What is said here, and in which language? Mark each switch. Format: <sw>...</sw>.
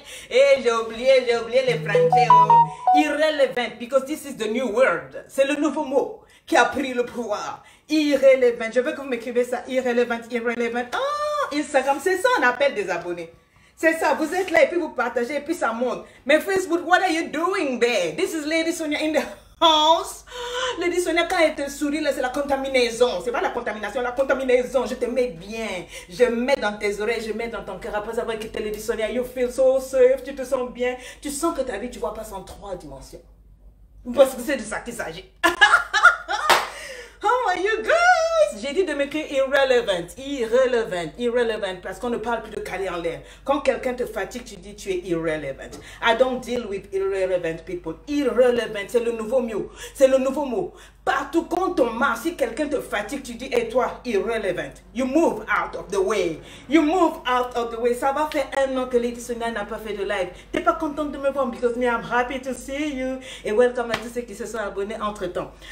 <fr>Et j'ai oublié les français. Oh.</fr> <en>Irrelevant, because this is the new word.</en> <fr>C'est le nouveau mot qui a pris le pouvoir. Irrelevant. Je veux que vous m'écrivez ça. Irrelevant, irrelevant. Oh, Instagram, c'est ça, on appelle des abonnés. C'est ça, vous êtes là et puis vous partagez et puis ça monte.</fr> <en>Mais Facebook, what are you doing there? This is Lady Sonia in the house.</en> <fr>Lady Sonia, quand elle te sourit, là, c'est la contaminaison. C'est pas la contamination, la contaminaison. Je te mets bien. Je mets dans tes oreilles, je mets dans ton cœur. Après avoir quitté Lady Sonia,</fr> <en>you feel so safe.</en> <fr>Tu te sens bien. Tu sens que ta vie, tu vois pas en 3 dimensions. Parce que c'est de ça qu'il s'agit.</fr> <en>How are you guys?</en> <fr>J'ai dit de m'écrire irrelevant, irrelevant, irrelevant, parce qu'on ne parle plus de caler en l'air. Quand quelqu'un te fatigue, tu dis tu es irrelevant.</fr> <en>I don't deal with irrelevant people.</en> <fr>Irrelevant, c'est le nouveau mot. C'est le nouveau mot. Partout quand on marche, si quelqu'un te fatigue, tu dis, et toi, irrelevant.</fr> <en>You move out of the way. You move out of the way.</en> <fr>Ça va faire 1 an que Lady Sonia n'a pas fait de live. T'es pas contente de me voir,</fr> <en>because me, I'm happy to see you.</en> <fr>Et welcome à tous ceux qui se sont abonnés entre-temps.</fr>